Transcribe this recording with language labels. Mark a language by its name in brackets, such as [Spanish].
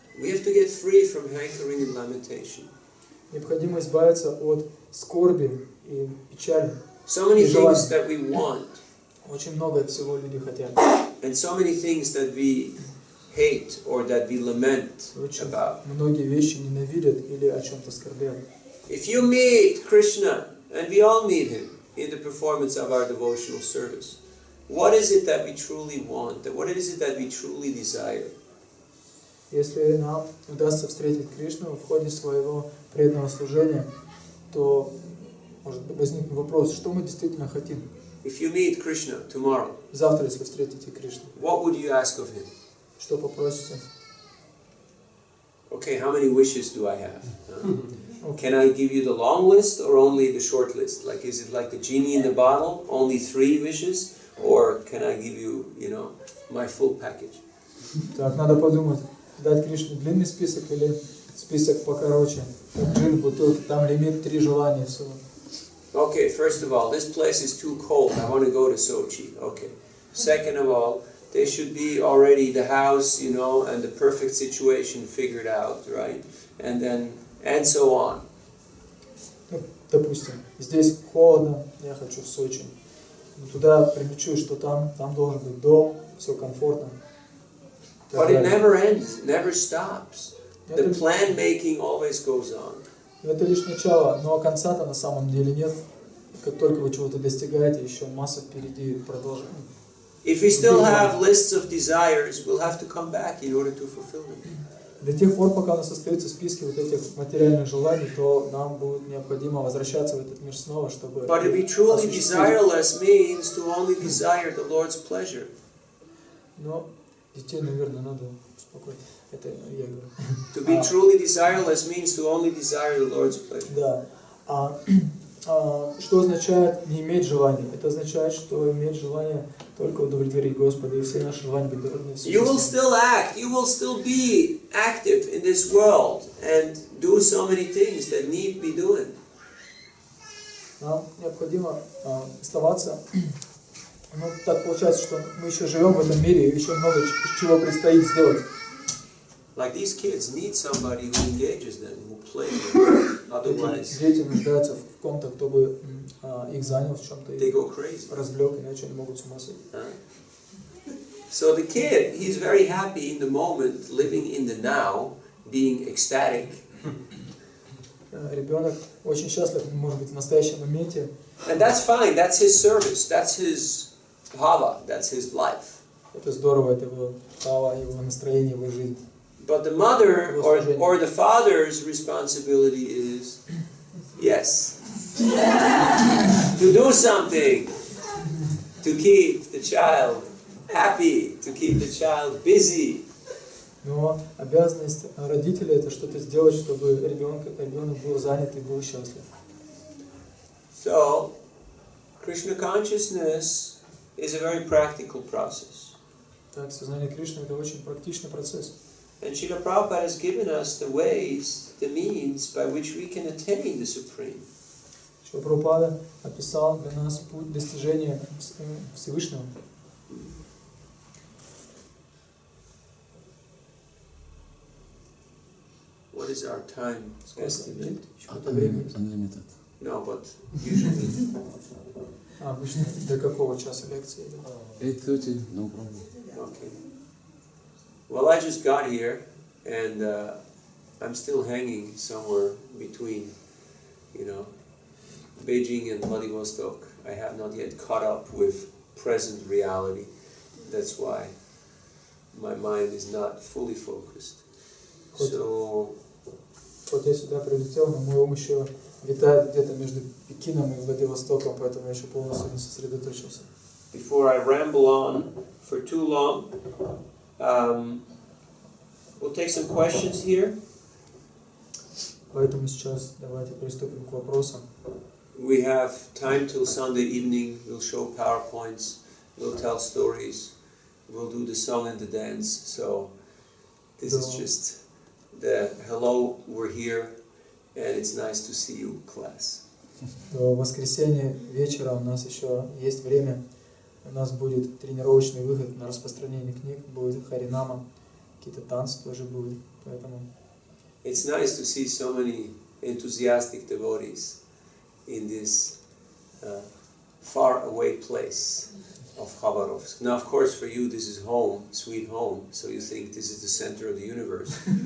[English] have to get free from hankering and lamentation. [Russian] Необходимо избавиться от скорби и печали. [English] So many things that we want. [Russian] Очень много всего люди хотят. [English] And so many things that we hate or that we lament about. [Russian] Многие вещи ненавидят или о чем-то скорбят. [English] If you meet Krishna, and we all meet him in the performance of our devotional service, what is it that we truly want? What is it that we truly desire? [Russian] Если нам удастся встретить Кришну в ходе своего преданного служения, то может возникнуть вопрос, что мы действительно хотим. [English] If you meet Krishna tomorrow, [Russian] завтра, если встретите Кришну, [English] what would you ask of him? [Russian] Что попросите? [English] Okay, how many wishes do I have? Can I give you the long list or only the short list? Like, is it like the genie in the bottle, only 3 wishes, or can I give you, my full package? [Russian] Так, надо подумать, дать Кришне длинный список или список покороче. Как джин в бутылке, там лимит 3 желания всего. [English] Okay, first of all, this place is too cold. I want to go to Sochi. Okay. Second of all, there should be already the house, and the perfect situation figured out, right? And so on. [Russian] Допустим, здесь холодно, я хочу в Сочи. Туда прилечу, что там должен быть дом, все комфортно. [English] But it never ends, never stops. The plan making always goes on. [Russian] Это лишь начало, но конца-то на самом деле нет. Как только вы чего-то достигаете, еще масса впереди продолжения. [English] If we still have lists of desires, we'll have to come back in order to fulfill them. [Russian] До тех пор, пока у нас остаются списки вот этих материальных желаний, то нам будет необходимо возвращаться в этот мир снова, чтобы [English] But to be truly desireless means to only desire the Lord's pleasure. [Russian] Но детей, наверное, надо успокоить. Это я говорю. [English] To be truly desireless means to only desire the Lord's pleasure. [Russian] Да. Что означает не иметь желаний? Это означает, что иметь желание только удовлетворить Господа, и все наши желания быть довольны. [English] You will still act, you will still be active in this world and do so many things that need to be doing. [Russian] Нам необходимо оставаться. Ну, так получается, что мы еще живем в этом мире, и еще много чего предстоит сделать. [English] Like these kids need somebody who engages them, who plays them. Otherwise, [Russian] Дети нуждаются в ком-то, кто бы их занял в чем-то, [English] they go crazy. [Russian] развлек, иначе они могут с ума сойти. [English] So the kid, he's very happy in the moment, living in the now, being ecstatic. [Russian] Ребенок очень счастлив, может быть, в настоящем моменте. [English] And that's fine, that's his service, that's his bhava, that's his life. [Russian] Это здорово, это его хава, его настроение, его жизнь. [English] But the mother or the father's responsibility is, yes, to do something, to keep the child happy, to keep the child busy. [Russian] Но обязанность родителя это что-то сделать, чтобы ребенок был занят и был счастлив. [English] So, Krishna consciousness is a very practical process. [Russian] Так, сознание Кришны это очень практичный процесс. [English] And Srila Prabhupada has given us the ways, the means by which we can attain the Supreme. [Russian] Шрила Прабхупада описал для нас путь достижения Всевышнего. [English] What is our time estimate? Unlimited. No, but usually. [Russian] Обычно до какого часа лекции? [English] 8:30, no problem. Okay. Well, I just got here, and I'm still hanging somewhere between, Beijing and Vladivostok. I have not yet caught up with present reality. That's why my mind is not fully focused. So. [Russian] Вот я сюда прилетел, но мой ум еще витает где-то между Пекином и Владивостоком, поэтому я еще полностью не сосредоточился. [English] Before I ramble on for too long, we'll take some questions here. [Russian] Поэтому сейчас давайте приступим к вопросам. [English] We have time till Sunday evening. We'll show PowerPoints. We'll tell stories. We'll do the song and the dance. So this is just the hello, we're here, and it's nice to see you, class. [Russian] До воскресенья вечера у нас еще есть время. У нас будет тренировочный выход на распространение книг, будет харинама, какие-то танцы тоже будут, поэтому. [English] It's nice to see so many enthusiastic devotees in this far away place of Hабаровsк. Now, of course, for you this is home, sweet home, so you think this is the center of the universe.